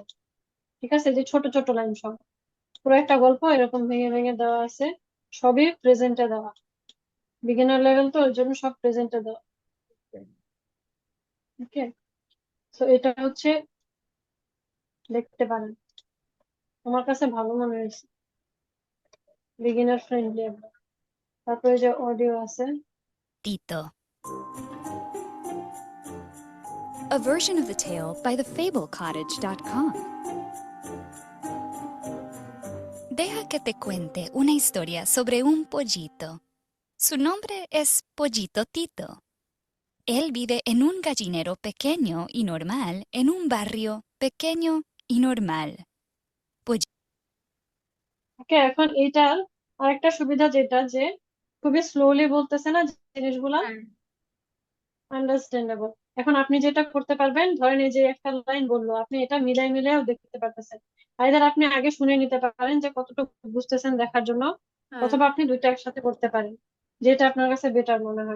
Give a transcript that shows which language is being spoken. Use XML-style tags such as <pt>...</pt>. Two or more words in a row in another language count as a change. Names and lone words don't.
<bn>ঠিক আছে, যে ছোট ছোট লাইন সব, পুরো একটা গল্প এরকম ভেঙে ভেঙে দেওয়া আছে, সবই প্রেজেন্টে দেওয়া,</bn> <en>beginner level</en> <bn>তো ওই জন্য সব প্রেজেন্টে দেওয়া। ওকে, তো এটা হচ্ছে দেখতে পারেন, আমার কাছে ভালো মনে হয়েছে,</bn> <en>beginner friendly</en> <bn>একদম। তারপরে যে অডিও আছে,</bn> <en>Tito. A version of the tale by thefablecottage.com.</en> <es>Deja que te cuente una historia sobre un pollito. Su nombre es Pollito Tito. Él vive en un gallinero pequeño y normal en un barrio pequeño y normal.</es> <bn>ওকে, এখন এইটার আরেকটা সুবিধা যেটা, যে খুবই স্লোলি বলতেছে না জিনিসগুলা, আন্ডারস্ট্যান্ডেবল। এখন আপনি যেটা করতে পারবেন, ধরেন এই যে একটা লাইন বললো, আপনি এটা মিলাই মিলাইও দেখতে পারতেছেন। আইদার আপনি আগে শুনে নিতে পারেন যে কতটুকু বুঝতেছেন দেখার জন্য, অথবা আপনি দুইটা একসাথে করতে পারেন, যেটা আপনার কাছে বেটার মনে হয়।</bn>